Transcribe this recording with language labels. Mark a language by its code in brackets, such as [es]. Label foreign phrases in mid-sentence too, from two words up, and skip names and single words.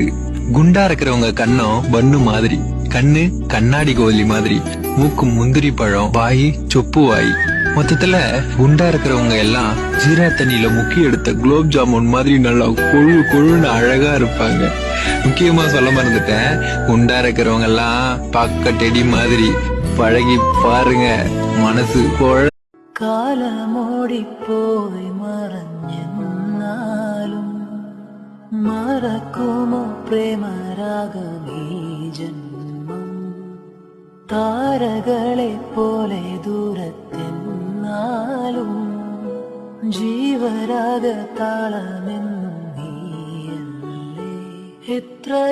[ta] குண்டா இருக்கிறவங்க கண்ணம் பண்ணு மாதிரி, கண்ணு கண்ணாடி கோலி மாதிரி, மூக்கு முந்திரி பழம், வாய் சொப்பு வாய். மொத்தத்துல குண்டா இருக்கிறவங்க எல்லாம் ஜீரா தண்ணியில முக்கி எடுத்த குலோப் ஜாமுன் மாதிரி நல்லா கொழு கொழுன்னு அழகா இருப்பாங்க. முக்கியமா சொல்ல மறந்துட்டேன், குண்டா இருக்கிறவங்க எல்லாம் பக்க டெடி மாதிரி. பழகி பாருங்க, மனசு [ml] കാലമോടി പോയി മറഞ്ഞെന്നാലും മറക്കുമോ പ്രേമരാഗമീ ജന്മം? താരകളെ പോലെ ദൂരത്തെന്നാലും ജീവരാഗ താളമെന്നും നീയല്ലേ.